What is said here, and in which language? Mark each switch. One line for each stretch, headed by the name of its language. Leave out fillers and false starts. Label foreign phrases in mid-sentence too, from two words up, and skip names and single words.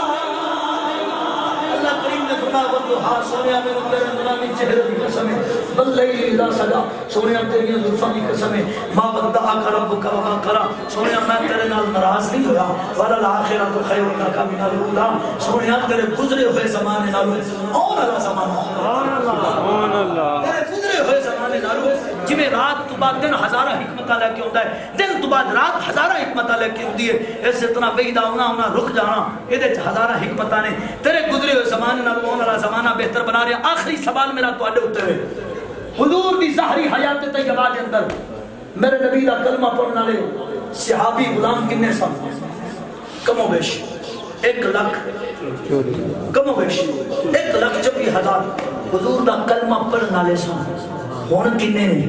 Urdu: اللہ کریم نے فرمایا والضحیٰ سونیا میں تیرے نورانی چہرے کی قسم ہے
Arabic: واللیل اذا
Punjabi: سجا سونیا تیری زلفاں کی قسم ہے
Arabic: ما ودعک ربک وما قلی
Punjabi: سونیا میں تیرے نال ناراض نہیں ہویا
Arabic: وللآخرۃ خیر لک من الاولی
Punjabi: سونیا تیرے گزرے ہوئے زمانے نالوں اور والا زمانہ سبحان اللہ تیرے گزرے ہوئے زمانے نالوں جویں رات تو بعد دن ہزارہ حکمتاں لے کے ہوندا ہے دن تو بعد رات ہزارہ حکمتاں لے کے ہوندی ہے اس اتنا وحدہ ہونا رک جانا اے ہزارہ حکمتاں نے تیرے گزرے ہوئے زمانے نالوں اور والا زمانہ بہتر بنا رہا آخری سوال میرا تواڈے اوتے ہے حضور دی ظاہری حیات طیبہ دے اندر میرے نبی دا کلمہ پڑھن والے صحابی غلام کنے سن کم و بیش 1 لاکھ کم و بیش 1,40,000 حضور دا کلمہ پڑھن والے سن ہن کنے